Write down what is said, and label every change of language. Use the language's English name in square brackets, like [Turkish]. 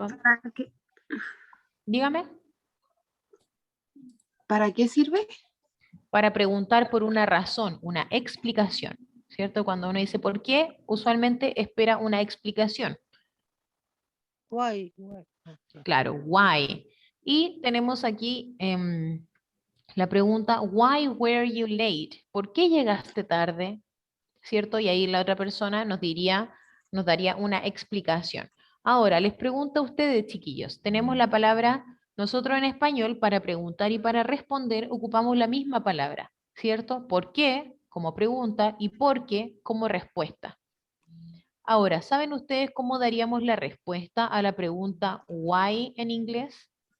[Spanish] ocupamos? Dígame. ¿Para qué sirve? Para preguntar por una razón, una explicación, ¿cierto? Cuando uno dice por qué, usualmente espera una explicación. [English] Why? Ok. [Spanish] Claro, why. Y tenemos aquí la pregunta, [English] why were you late? [Spanish] ¿Por qué llegaste tarde? ¿Cierto? Y ahí la otra persona nos daría una explicación. Ahora, les pregunto a ustedes, chiquillos, tenemos la palabra, nosotros en español, para preguntar y para responder, ocupamos la misma palabra, ¿cierto? ¿Por qué? Como pregunta y por qué como respuesta. Ahora, ¿saben ustedes cómo daríamos la respuesta a la pregunta why en inglés?